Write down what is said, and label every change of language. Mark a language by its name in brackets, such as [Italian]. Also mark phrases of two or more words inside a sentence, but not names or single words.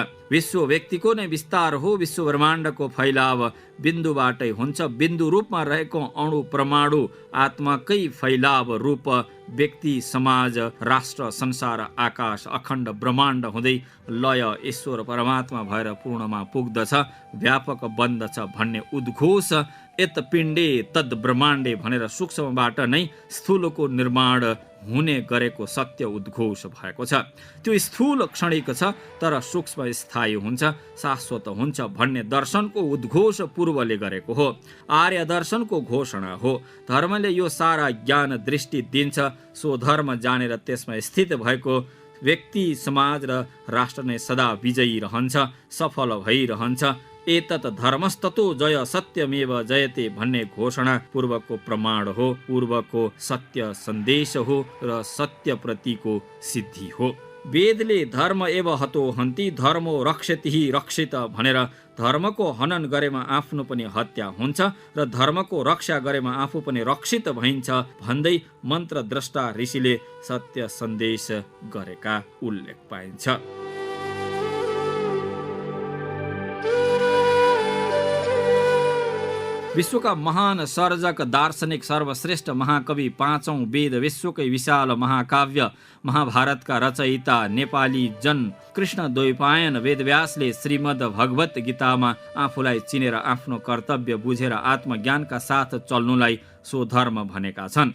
[Nepali] विश्व व्यक्तिको नै विस्तार हो। विश्व ब्रह्माण्डको फैलाव बिन्दुबाटै हुन्छ। बिन्दु रूपमा रहेको अणु परमाणु आत्माकै फैलाव रूप व्यक्ति समाज राष्ट्र संसार आकाश अखण्ड ब्रह्माण्ड हुँदै लय ईश्वर परमात्मा भएर पूर्णमा पुग्दछ व्यापक बन्दछ भन्ने उद्घोष [Sanskrit] यत पिण्डे तद ब्रह्माण्डे [Nepali] भनेर सूक्ष्मबाट नै स्थूलको निर्माण हुने गरेको सत्य उद्घोष भएको छ। त्यो स्थूल क्षणिक छ तर सूक्ष्म स्थायी हुन्छ शाश्वत हुन्छ भन्ने दर्शनको उद्घोष पूर्वले गरेको हो। आर्य दर्शनको घोषणा हो। धर्मले यो सारा ज्ञान दृष्टि दिन्छ। सो धर्म जानेर त्यसमा स्थित भएको व्यक्ति समाज र राष्ट्र नै सदा विजयी रहन्छ सफल भइरहन्छ। [Sanskrit] एतत् धर्मस्ततो जय सत्यमेव जयते [Nepali] भन्ने घोषणा पूर्वको प्रमाण हो। पूर्वको सत्य सन्देश हो र सत्य प्रतिको सिद्धि हो। वेदले [Sanskrit] धर्म एव हतो हन्ति धर्मो रक्षति रक्षित [Nepali] भनेर धर्मको हनन गरेमा आफ्नो पनि हत्या हुन्छ र धर्मको रक्षा गरेमा आफू पनि रक्षित भइन्छ भन्दै मन्त्र द्रष्टा ऋषिले सत्य सन्देश गरेका उल्लेख पाइन्छ। विश्वका महान सर्जक दार्शनिक सर्वश्रेष्ठ महाकवि पाँचौं वेद विश्वकै विशाल महाकाव्य महाभारतका रचयिता नेपाली जन कृष्ण द्वैपायन वेदव्यासले श्रीमद् भगवत गीतामा आफूलाई चिनेर आफ्नो कर्तव्य बुझेर आत्मज्ञानका साथ चल्नुलाई सो धर्म भनेका छन्।